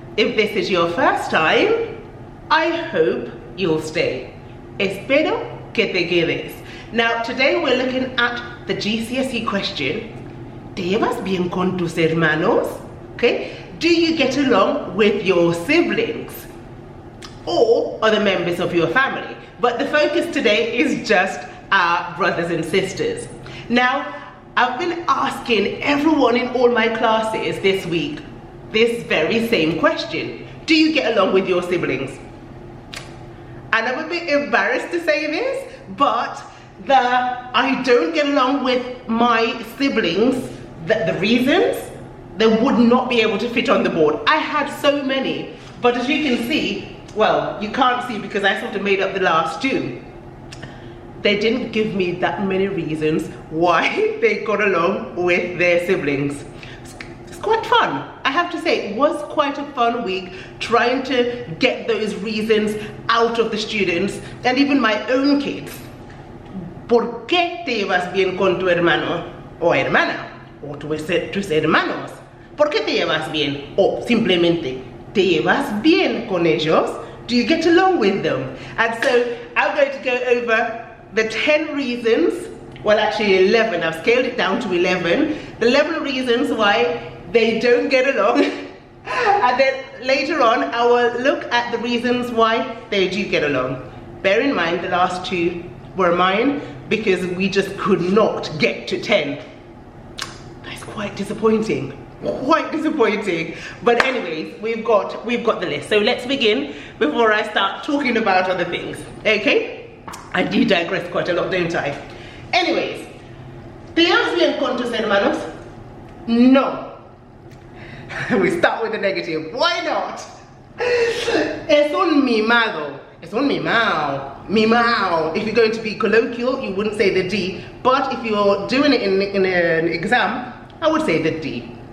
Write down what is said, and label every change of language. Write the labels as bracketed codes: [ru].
[en] If this is your first time, I hope you'll stay. [es] Espero que te quedes. [en] Now, today we're looking at the GCSE question, [es] ¿Te llevas bien con tus hermanos? [en] Okay, do you get along with your siblings or other members of your family? But the focus today is just our brothers and sisters. Now, I've been asking everyone in all my classes this week this very same question. Do you get along with your siblings? And I'm a bit embarrassed to say this, but I don't get along with my siblings, the reasons, they would not be able to fit on the board. I had so many, but as you can see, well, you can't see because I sort of made up the last two. They didn't give me that many reasons why they got along with their siblings. It's quite fun. I have to say, it was quite a fun week trying to get those reasons out of the students and even my own kids. [es] ¿Por qué te llevas bien con tu hermano o hermana? O tus hermanos? ¿Por qué te llevas bien? O simplemente, ¿te llevas bien con ellos? [en] Do you get along with them? And so I'm going to go over the 10 reasons, well actually 11, I've scaled it down to 11, the 11 reasons why they don't get along. And then later on I will look at the reasons why they do get along. Bear in mind the last two were mine because we just could not get to 10. That's quite disappointing. Quite disappointing. But anyways, we've got the list. So let's begin before I start talking about other things. Okay? I do digress quite a lot, don't I? Anyways, [es] ¿te llevas bien con tus hermanos? No. [en] We start with the negative. Why not? [es] Es un mimado. Es un mimao. Mimao. [en] If you're going to be colloquial, you wouldn't say the D. But if you're doing it in an exam, I would say the D.